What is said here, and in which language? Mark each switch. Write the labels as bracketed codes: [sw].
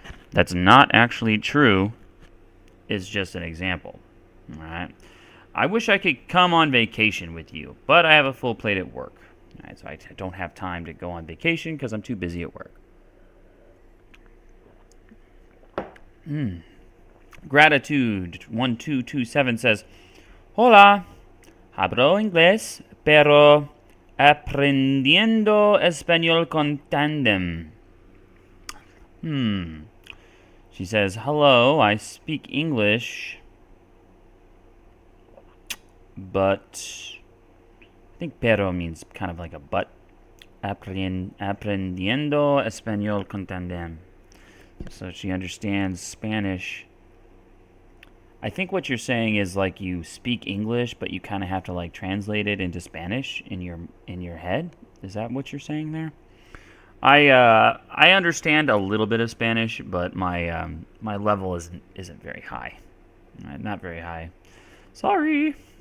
[en] That's not actually true. It's just an example, all right? I wish I could come on vacation with you, but I have a full plate at work. All right, so I don't have time to go on vacation because I'm too busy at work. Gratitude 1227 says, [es] Hola, hablo inglés, pero aprendiendo español con tandem. [en] She says, hello, I speak English, but I think pero means kind of like a but. [es] Aprendiendo español con tandem. [en] So she understands Spanish. I think what you're saying is like you speak English, but you kind of have to like translate it into Spanish in your head. Is that what you're saying there? I understand a little bit of Spanish, but my level isn't very high. Not very high. Sorry.